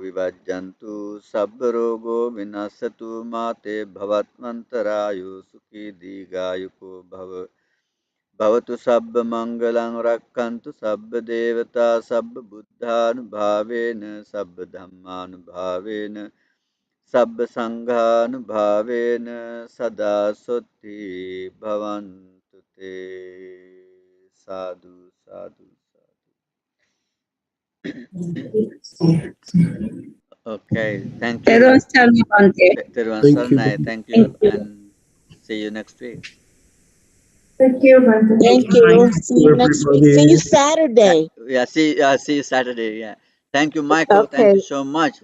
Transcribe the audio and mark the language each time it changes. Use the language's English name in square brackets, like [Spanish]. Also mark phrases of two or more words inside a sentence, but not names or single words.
[Pali] Vivajjantu Sabbarogo Vinasatu Mate Bhavatmantarayu Sukhi Digayuko Bhavatu Sabba Mangalang Rakkantu Sabba Devata Sabba Buddhanubhavena Sabba Dhammanubhavena Sabba Sanghanubhavena Sada Sutti Bhavantu Te. Sadhu, sadhu, sadhu. [English] Okay, thank you. [Sinhala] Teruvan Sarnai, Bhante. [English] Teruvan Thank you. Sarnai, thank you, Thank you. and see you next week. Thank you, Bante. Thank you. See you next week. See you Saturday. Yeah, see you Saturday. Yeah, thank you, Michael. Thank Okay. you so much.